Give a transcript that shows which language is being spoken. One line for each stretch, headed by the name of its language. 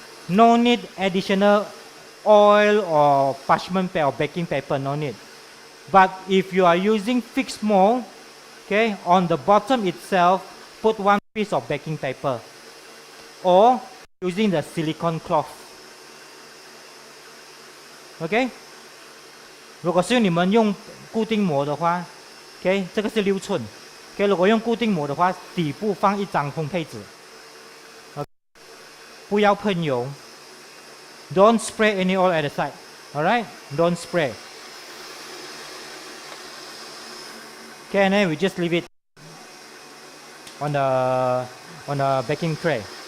English: No need additional oil or parchment paper or baking paper, no need. But if you are using fixed mold, okay, on the bottom itself, put one piece of baking paper, or using the silicone cloth.
Chinese: OK， 如果是你们用固定膜的话 ，OK， 这个是6寸。 OK， 如果用固定膜的话，底部放一张烘焙纸。 OK， 不要喷油。
English: Don't spray any oil at the side. Alright? Don't spray. Okay, and then we just leave it on the baking tray.